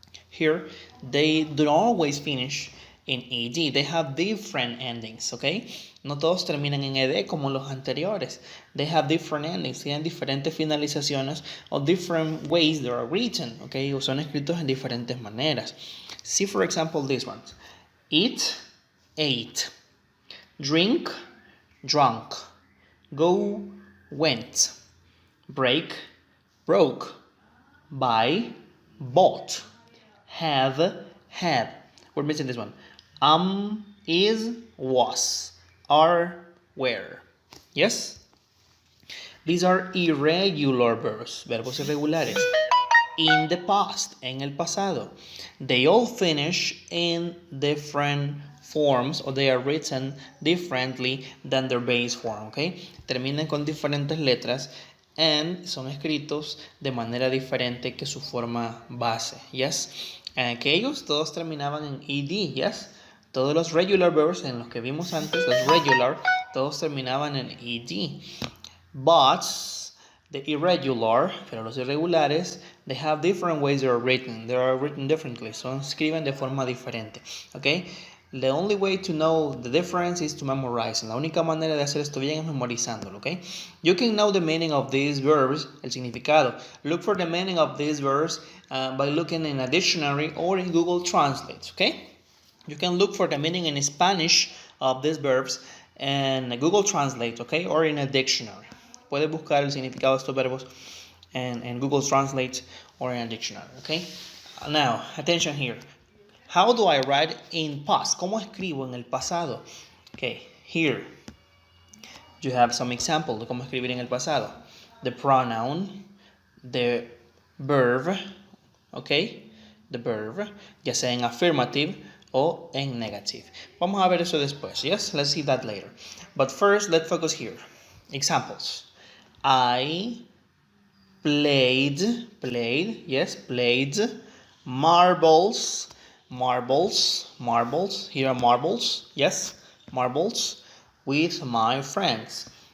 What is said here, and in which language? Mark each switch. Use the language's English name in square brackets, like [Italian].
[English] Here, they don't always finish in ed. They have different endings, okay? [Spanish] No todos terminan en ed como los anteriores. [English] They have different endings, [Spanish] tienen diferentes finalizaciones [English] or different ways they are written, okay? [Spanish] O son escritos en diferentes maneras. [English] See, for example, this one. Eat, ate. Drink, drunk. Go, went. Break, broke. Buy, bought. Have, had. We're missing this one. Is, was. Are, were. Yes? These are irregular verbs, [Spanish] verbos irregulares. [English] In the past, [Spanish] en el pasado. [English] They all finish in different forms, or they are written differently than their base form, okay? [Spanish] Terminan con diferentes letras and son escritos de manera diferente que su forma base, yes? Aquellos todos terminaban en ed, yes? Todos los [English] regular verbs [Spanish] en los que vimos antes, los regular, todos terminaban en ed. [English] But the irregular, [Spanish] pero los irregulares, [English] they have different ways they are written. They are written differently. [Spanish] Son escriben de forma diferente. [English] Okay? The only way to know the difference is to memorize. [Spanish] La única manera de hacer esto bien es memorizándolo, okay? [English] You can know the meaning of these verbs, [Spanish] el significado. [English] Look for the meaning of these verbs by looking in a dictionary or in Google Translate, okay? You can look for the meaning in Spanish of these verbs in Google Translate, okay? Or in a dictionary. [Spanish] Puedes buscar el significado de estos verbos [English] in Google Translate or in a dictionary, okay? Now, attention here. How do I write in past? [Spanish] ¿Cómo escribo en el pasado? [English] Okay, here you have some examples [Spanish] de cómo escribir en el pasado. [English] The pronoun, the verb, okay, the verb, [Spanish] ya sea en [English] affirmative o en negative. [Spanish] Vamos a ver eso después, yes? [English] Let's see that later. But first, let's focus here. Examples. I played, yes, played marbles, here are marbles, yes, marbles with my friends.